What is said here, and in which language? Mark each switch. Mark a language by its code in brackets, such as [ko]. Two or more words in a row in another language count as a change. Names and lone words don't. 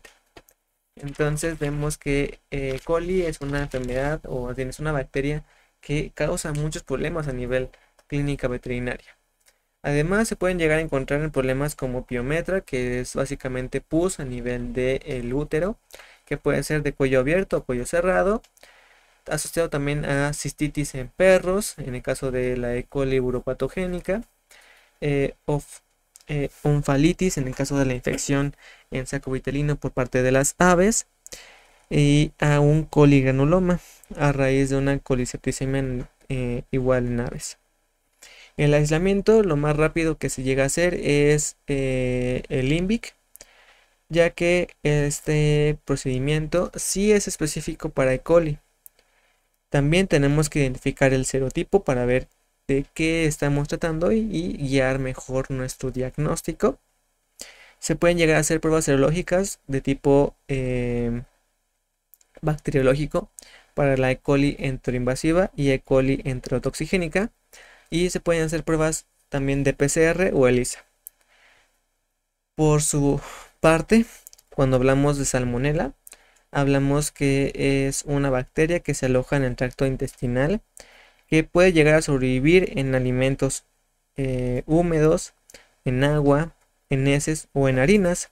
[es] Entonces vemos que coli es una enfermedad, o es una bacteria que causa muchos problemas a nivel clínica veterinaria. Además se pueden llegar a encontrar en problemas como piometra, que es básicamente pus a nivel del útero, que puede ser de cuello abierto o cuello cerrado, asociado también a cistitis en perros, en el caso de la E. coli uropatogénica, onfalitis en el caso de la infección en saco vitelino por parte de las aves, y a un coligranuloma a raíz de una colisepticemia igual en aves. El aislamiento, lo más rápido que se llega a hacer es el INVIC, ya que este procedimiento sí es específico para E. coli. También tenemos que identificar el serotipo para ver de qué estamos tratando y guiar mejor nuestro diagnóstico. Se pueden llegar a hacer pruebas serológicas de tipo bacteriológico para la E. coli enteroinvasiva y E. coli enterotoxigénica, y se pueden hacer pruebas también de PCR o ELISA. Por su parte, cuando hablamos de salmonela, hablamos que es una bacteria que se aloja en el tracto intestinal, que puede llegar a sobrevivir en alimentos húmedos, en agua, en heces o en harinas.